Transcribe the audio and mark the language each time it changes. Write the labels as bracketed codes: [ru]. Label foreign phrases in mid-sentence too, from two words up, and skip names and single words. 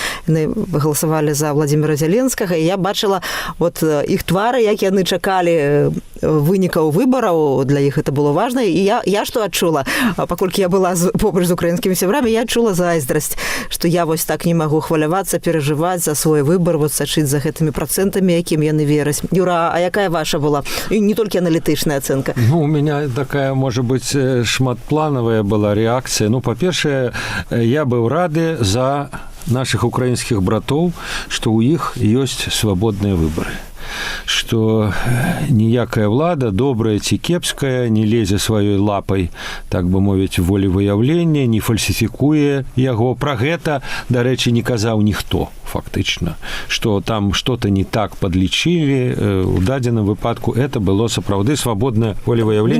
[be] Яны галасавалі за Владзіміра Зяленскага, і я бачыла іх твары, як яны чакалі вынікаў выбараў, для іх гэта было важна. І я што адчула, паколькі я была побач з украінскімі сябрамі, я адчула зайздрасць, што я вось так не магу хвалявацца, перажываць за свой выбар, сачыць за гэтымі працэнтамі, якім яны вераць. Юра, а якая ваша была? І не толькі аналітычная ацэнка. [ru] У меня такая, может быть, шматплановая была реакция. По-перше, я был рады за наших украинских братов, что у них есть свободные выборы. [be] Что ніякая влада, добрая ці кепская, не лезе сваёй лапай, так бы мовіць, волевыяўлення, не фальсіфікуе яго. Пра гэта, дарэчы, не казаў ніхто, фактычна. Што там што-то не так падлічылі. У дадзеным выпадку это было сапраўды свабоднае волевыяўленне.